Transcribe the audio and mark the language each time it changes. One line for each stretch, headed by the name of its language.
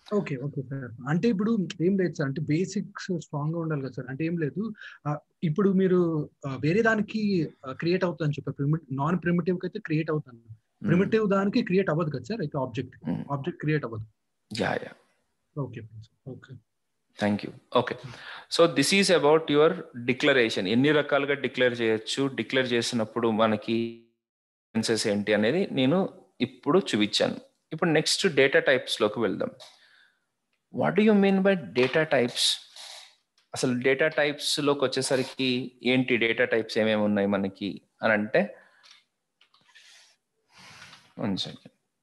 Telugu: Okay okay sir. అంటే ఇప్పుడు ఏం లేదు సార్, అంటే బేసిక్స్ స్ట్రాంగ్ గా ఉండాలి కదా సార్. అంటే ఏం లేదు, ఇప్పుడు మీరు వేరే దానికి క్రియేట్ అవుతుందని చెప్పారు, నాన్ ప్రిమిటివ్ కి అయితే క్రియేట్ అవుతాను, ప్రిమిటివ్ దానికి క్రియేట్ అవ్వదు కదా సార్. అయితే ఆబ్జెక్ట్ క్రియేట్ అవ్వదు. Yeah. Okay.
English: Thank you. Okay, so this is about your declaration.
Telugu: ఎన్ని రకాలుగా డిక్లేర్ చేయొచ్చు, డిక్లేర్ చేసినప్పుడు మనకి సెన్సెస్ ఏంటి అనేది నేను ఇప్పుడు చూపించాను. ఇప్పుడు నెక్స్ట్ డేటా టైప్స్ లోకి వెళ్దాం.
English: What do you mean by data types?
Telugu: అసలు డేటా టైప్స్ లోకి వచ్చేసరికి ఏంటి, డేటా టైప్స్ ఏమేమి ఉన్నాయి మనకి అని అంటే,
English: 1 second.